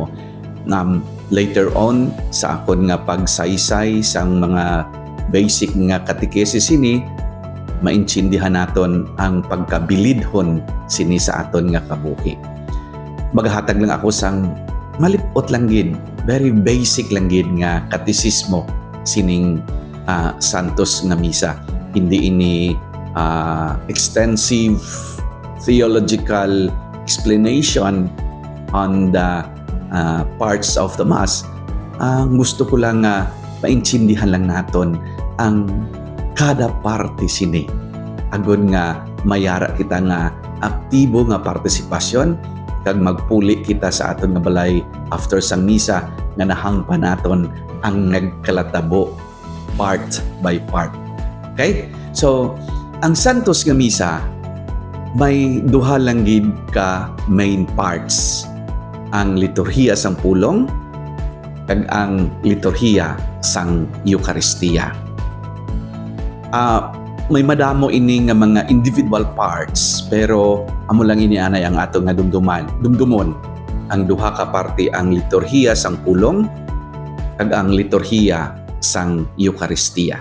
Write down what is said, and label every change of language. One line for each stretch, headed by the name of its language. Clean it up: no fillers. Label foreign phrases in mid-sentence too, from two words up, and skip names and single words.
English: Later on
Hiligaynon: sa akon nga pagsaysay sang mga basic nga catechesis sini, maintindihan naton ang pagkabilidhon sini sa aton nga kabuhi. Maghatag lang ako sang malipot lang gid,
English: very basic
Hiligaynon: lang gid nga katesismo sining Santos nga misa. Hindi ini
English: extensive theological explanation on the parts of the Mass.
Hiligaynon: Gusto ko lang maintindihan lang naton ang kada parte sini. Agod nga mayara kita nga aktibo nga partisipasyon kag magpuli kita sa aton nga balay after sang misa nga nahangpan naton ang nagkalatabo
English: part by part. Okay?
Hiligaynon: So, ang Santos nga misa may duha lang gid ka
English: main parts.
Hiligaynon: Ang liturhiya sang pulong kag ang liturhiya sang Eucharistia. May madamo ini nga mga
English: individual parts,
Hiligaynon: pero amo lang ini anay ang ato nga dumdumon ang duha ka parte, ang liturhiya sang pulong kag ang liturhiya sang Eucharistia.